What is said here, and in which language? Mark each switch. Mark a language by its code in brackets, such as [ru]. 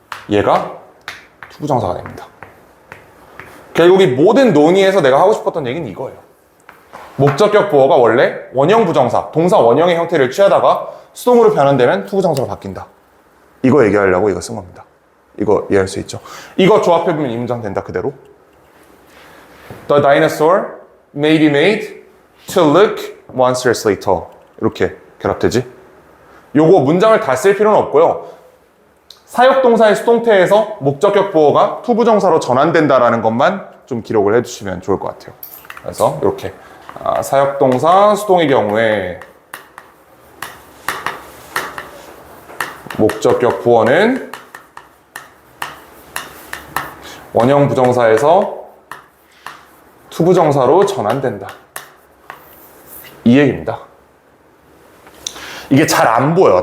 [ko] 얘가 투부정사가 됩니다. 결국 이 모든 논의에서 내가 하고 싶었던 얘기는 이거예요. 목적격 보어가 원래 원형 부정사, 동사 원형의 형태를 취하다가 수동으로 변환되면 투부정사로 바뀐다. 이거 얘기하려고 이거 쓴 겁니다. 이거 이해할 수 있죠? 이거 조합해보면 이 문장 된다, 그대로. [en] The dinosaur may be made to look monstrously tall. [ko] 이렇게 결합되지? 요거 문장을 다 쓸 필요는 없고요. 사역동사의 수동태에서 목적격 보어가 투부정사로 전환된다라는 것만 좀 기록을 해주시면 좋을 것 같아요. 그래서 이렇게 사역동사 수동의 경우에 목적격 보어는 원형 부정사에서 투부정사로 전환된다. 이 얘기입니다. 이게 잘 안 보여.